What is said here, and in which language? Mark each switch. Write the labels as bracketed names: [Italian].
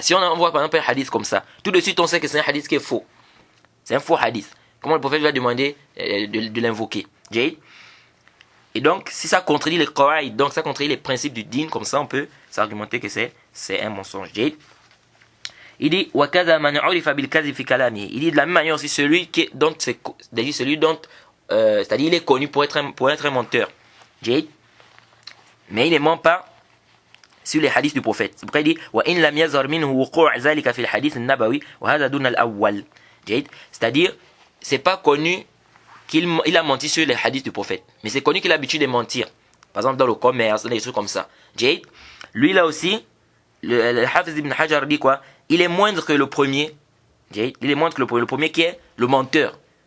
[French] Si on voit par exemple un hadith comme ça, tout de suite on sait que c'est un hadith qui est faux. C'est un faux hadith. Comment le prophète va demander de l'invoquer? Et donc, si ça contredit les qawaïd, donc ça contredit les principes du din, comme ça on peut s'argumenter que c'est un mensonge. Il dit [Arabic] وَكَذَا مَنْ عُرِفَ بِالْكَذِبِ فِي كَلَامِهِ. [French] Il dit de la même manière aussi celui dont c'est-à-dire il est connu pour être un menteur. Mais il ne ment pas sur les hadiths du prophète. C'est pourquoi il dit [Arabic] وَإِنْ لَمْ يَظْهَرْ مِنْهُ وُقُوعُ ذَلِكَ فِي الْحَدِيثِ النَّبَوِي وَهَذَا دُونَ الْأَوَّلِ. [French] C'est-à-dire, c'est pas connu qu'il a menti sur les hadiths du prophète, mais c'est connu qu'il a l'habitude de mentir. Par exemple dans le commerce, dans des trucs comme ça. Lui là aussi, le Hafiz ibn Hajar dit quoi? Il est moindre que le premier. Il est moindre que le premier qui est le menteur.